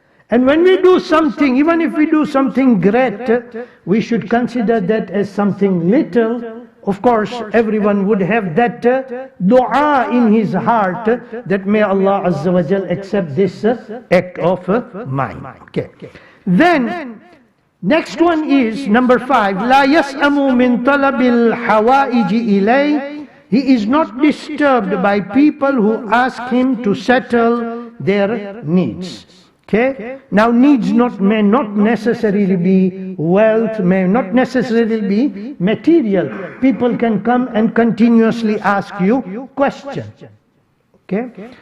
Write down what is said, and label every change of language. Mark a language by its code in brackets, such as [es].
[en] And when we do something, even if we do something great, we should consider that as something little. Of course, everyone would have that dua in his heart that may Allah Azza wa Jal accept this act of mine. Okay. Then, next one is number 5. [ar] لا يسأم من طلب الحوائج إليه. [en] He is not disturbed by people who ask him to settle their needs. Okay? Now needs may not necessarily be wealth, may not necessarily be material. People can come and continuously ask you questions. Okay?